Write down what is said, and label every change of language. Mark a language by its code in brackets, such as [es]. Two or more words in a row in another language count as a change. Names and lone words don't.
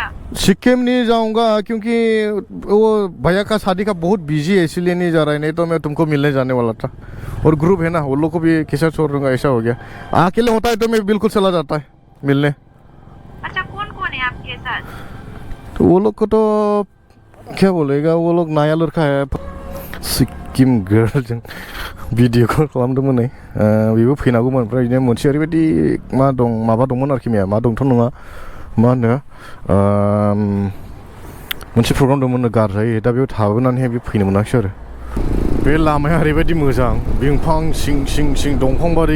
[hi] सिक्किम नहीं जाऊंगा क्योंकि वो भैया का शादी का बहुत बिजी है इसीलिए नहीं जा रहा है नहीं तो मैं तुमको मिलने जाने वाला था और ग्रुप है ना वो लोग को भी कैसा छोड़ दूंगा ऐसा हो गया अकेले होता है तो मैं बिल्कुल चला जाता है मिलने अच्छा कौन है आपके साथ तो वो लोग को तो क्या बोलेगा वो लोग नया लड़का है सिक्किम गर्ल [brx] जों भिडिअ कल खालामदोंमोन नै बेबो फैनांगौमोन ओमफ्राय बिदिनो मोनसे ओरैबायदि माबा दंमोन आरोखि मैया मा दंथ' नङा मा होनो मोनसे प्रग्राम दंमोन गारजायो दा बेयाव थाबोनानैहाय बे फैनो मोनाखिसै आरो बे लामाया ओरैबायदि मोजां बिफां सिं दंफां बारि